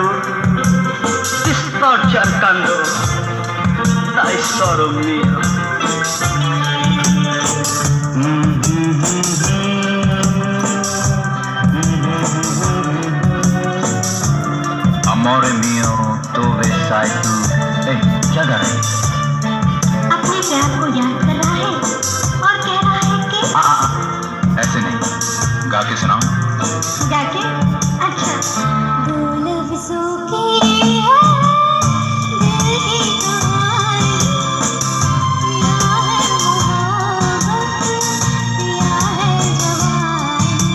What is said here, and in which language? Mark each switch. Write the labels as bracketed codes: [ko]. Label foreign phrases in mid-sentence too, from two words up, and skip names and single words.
[it] Ti sto cercando, tesoro mio. Amore mio, dove sei tu? Ehi, [hi] क्या कर रही है? अपने प्यार को याद कर रहा है और कह रहा है कि ऐसे नहीं, गा के सुनाओ। जाके अच्छा दो लफ्जों की है दिल की कहानी, या है मोहब्बत या है जवानी।